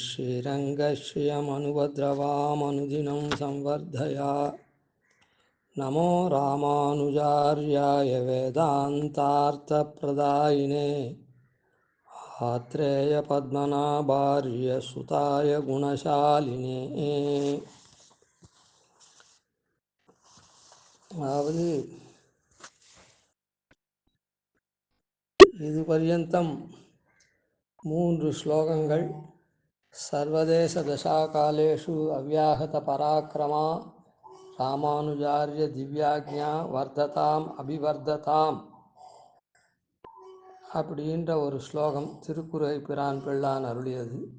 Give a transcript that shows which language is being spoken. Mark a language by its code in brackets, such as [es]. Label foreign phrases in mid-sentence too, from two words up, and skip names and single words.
[sa] श्रीरङ्गश्रियमनुभद्रवामनुदिनं संवर्धया नमो रामानुजार्याय वेदान्तार्थप्रदायिने आत्रेयपद्मनाभार्य सुताय गुणशालिने [ta] அதாவது இதுபர்யந்தம் 3 ஸ்லோகங்கள் [sa] सर्वदेश दशाकालेषु अव्याहत पराक्रमा रामानुजार्य दिव्याज्ञा वर्धताम् अभिवर्धताम् [ta] அப்படின்ற ஒரு ஸ்லோகம் திருக்குறை பிரான் பிள்ளான் அருளியது.